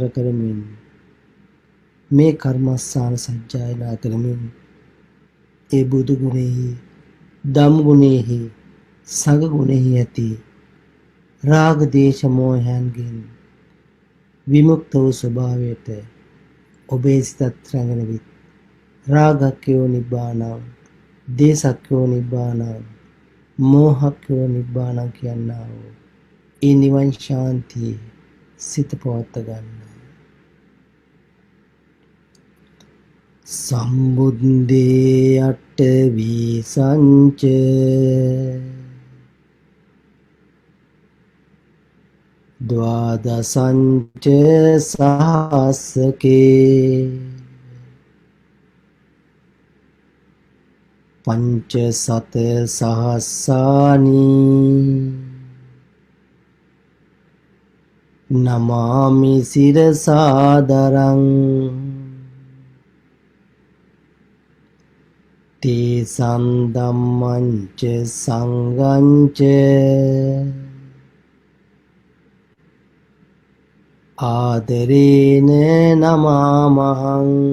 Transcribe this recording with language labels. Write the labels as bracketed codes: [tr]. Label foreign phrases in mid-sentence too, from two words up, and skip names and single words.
[si] කරමින් මේ කර්මස්ථාන සජ්ජායනා කරමින් ඒ බුදු ගුණෙහි, ධම් ගුණෙහි, සංඝ ගුණෙහි ඇති රාග දේශ මොහයන්ගෙන් විමුක්ත වූ ස්වභාවයට ඔබේ සිතත් රැගෙන විත් [pi] රාගක්ඛයෝ නිබ්බානං, දේසක්ඛයෝ නිබ්බානං, මෝහක්ඛයෝ නිබ්බානං [si] කියනා වූ ඒ නිවන් ශාන්තිය සිත පවත්ව ගන්න. [pi] සම්බුද්දේ අට විසංච ද්වාදසංච සහස්සකේ පංච සත සහස්සානි නමාමි සිරසාදරං තේසං ධම්මංච සංඝංච ආදරේන නමාමහං